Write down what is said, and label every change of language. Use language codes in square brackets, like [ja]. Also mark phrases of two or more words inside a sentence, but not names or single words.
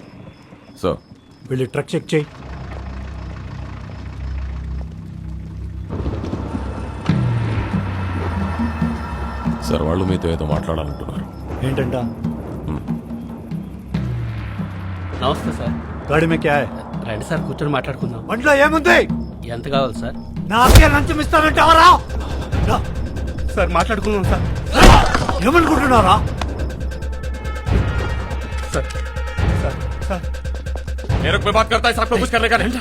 [te] సార్, వెళ్ళి [en] truck check [te] చేయి. సార్ వాళ్ళు మీతో ఏదో మాట్లాడాలంటున్నారు. ఏంటంట? నమస్తే సార్. [hi] गाड़ी में क्या है? [te] రండి సార్, కూర్చొని మాట్లాడుకుందాం. బండిలో ఏముంది? ఎంత కావాలి సార్? నా అబ్బాయి లంచం ఇస్తానంటే ఎవరా? సార్ మాట్లాడుకుందాం సార్. ఏమనుకుంటున్నారా? [hi] मेरे को बात करता है साहब को कुछ करने का नहीं।